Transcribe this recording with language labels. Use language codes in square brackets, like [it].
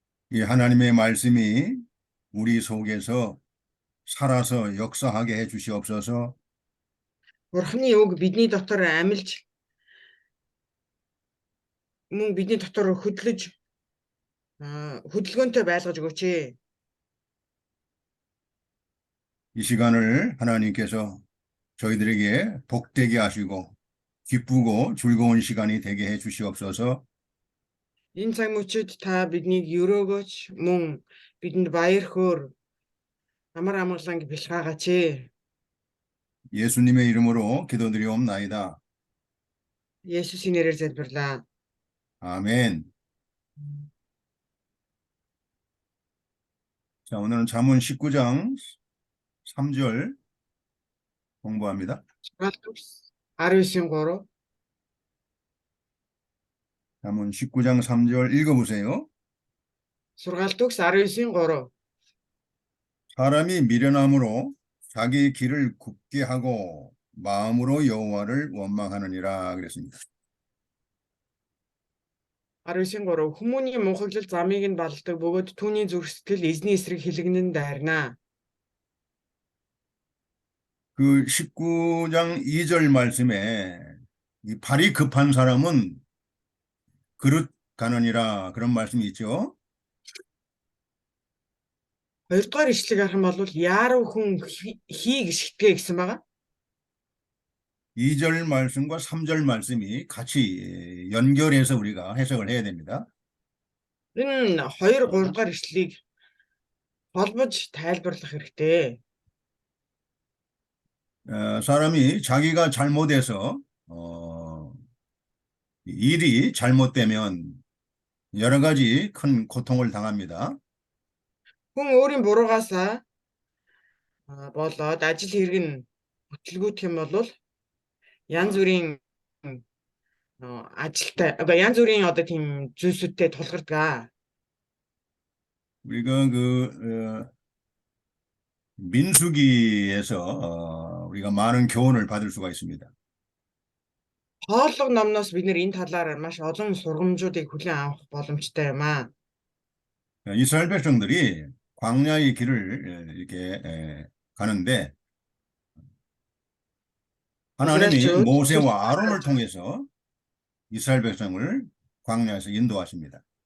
[ko] 이 하나님의 말씀이 우리 속에서 살아서 역사하게 해 주시옵소서. [mn] Бурханы үг бидний дотор амьлж мөн бидний дотор хөдөлгөөнтэй байлгаж өгөөч. [ko] 이 시간을 하나님께서 저희들에게 복되게 하시고 기쁘고 즐거운 시간이 되게 해 주시옵소서. [mn] Энэ цаг мөчид та биднийг өрөөгөөч мөн бидэнд баяр хөөр амар амгалан бэлгаагаач. [ko] 예수님의 이름으로 기도드리옵나이다. [mn] Есүсийн нэрээр залбирлаа. [ko] 아멘. 자, 오늘은 잠언 19장 3절 공부합니다. [mn] Сургаалт төгс 19:3 [ko] 잠언 19장 3절 읽어보세요. [mn] Сургаалт төгс 19:3 [ko] 사람이 미련함으로 자기 길을 굽게 하고 마음으로 여호와를 원망하느니라 그랬습니다. [mn] 19:3 Хүмүүний мунхаглал замыг нь балладаг бөгөөд түүний зүрх сэтгэл эзний эсрэг хэлэгнэн дайрнаа. [ko] 그 19장 2절 말씀에 이 발이 급한 사람은 그릇 가느니라 그런 말씀이 있죠. [mn] 2 дугаар ишлэгийг харах юм бол яарав хүн хийг шигтгэ гэсэн байгаа. [ko] 2절 말씀과 3절 말씀이 같이 연결해서 우리가 해석을 해야 됩니다. [mn] Энэ 2 3 дугаар ишлэлийг холбож тайлбарлах хэрэгтэй. [ko] 사람이 자기가 잘못해서 일이 잘못되면 여러 가지 큰 고통을 당합니다. [mn] Хүн өөрийн буруугаас болоод ажил хэрэг нь бүтлгүүтэх юм бол янз бүрийн ажилтай янз бүрийн одоо тийм зүйлсүүдтэй тулгардаг. [ko] 우리가 민수기에서 우리가 많은 교훈을 받을 수가 있습니다. [mn] Хооллого номноос бид нэр энэ талаар маш олон сургамжуудыг хүлээн авах боломжтой юм аа. [ko] 이스라엘 백성들이 광야의 길을 이렇게 가는데 하나님이 모세와 아론을 통해서 이스라엘 백성을 광야에서 인도하십니다.